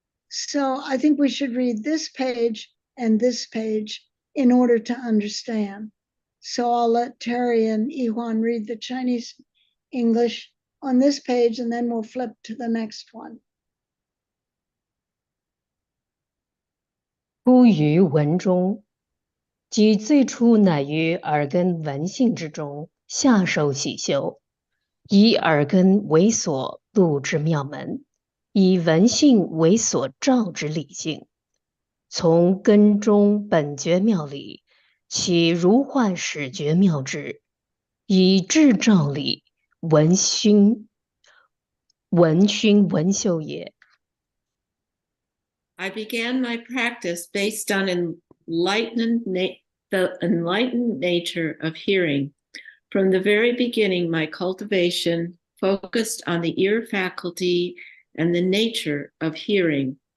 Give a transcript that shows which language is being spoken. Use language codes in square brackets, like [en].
[en] So I think we should read this page and this page in order to understand. So I'll let Terry and Yihuan read the Chinese English on this page, and then we'll flip to the next one. [zh] 出于文中，即最初乃于耳根闻性之中下手起修，以耳根为所度之妙门，以闻性为所照之理性，从根中本觉妙理，起如幻始觉妙智，以智照理，闻熏闻修也。 [en] I began my practice based on the enlightened nature of hearing. From the very beginning, my cultivation focused on the ear faculty and the nature of hearing.